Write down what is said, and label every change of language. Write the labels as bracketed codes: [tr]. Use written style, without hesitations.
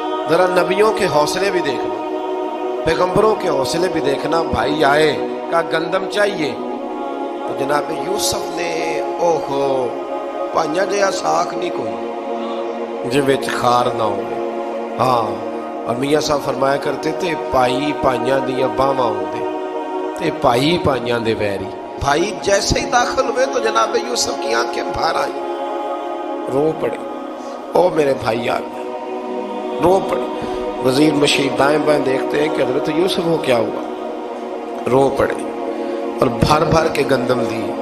[ur] ذرا نبیوں کے حوصلے بھی دیکھنا، پیغمبروں کے حوصلے بھی دیکھنا. بھائی آئے کہا گندم چاہیے، تو جناب یوسف نے [pa] اوہو پانیا جہا ساکھ نہیں کوئی جے وچ خار نہ ہو. [ur] ہاں، اور میاں صاحب فرمایا کرتے تھے [pa] پائی پائیاں دیاں باواں ہوندے تے پائی پائیاں دے ویری. [ur] بھائی جیسے ہی داخل ہوئے تو جناب یوسف کی آنکھیں بھر آئیں، رو پڑے. او میرے بھائی آ گئے، رو پڑے. وزیر مشیر دائیں بائیں دیکھتے ہیں کہ حضرت یوسف کو کیا ہوا، رو پڑے اور بھر بھر کے گندم دی.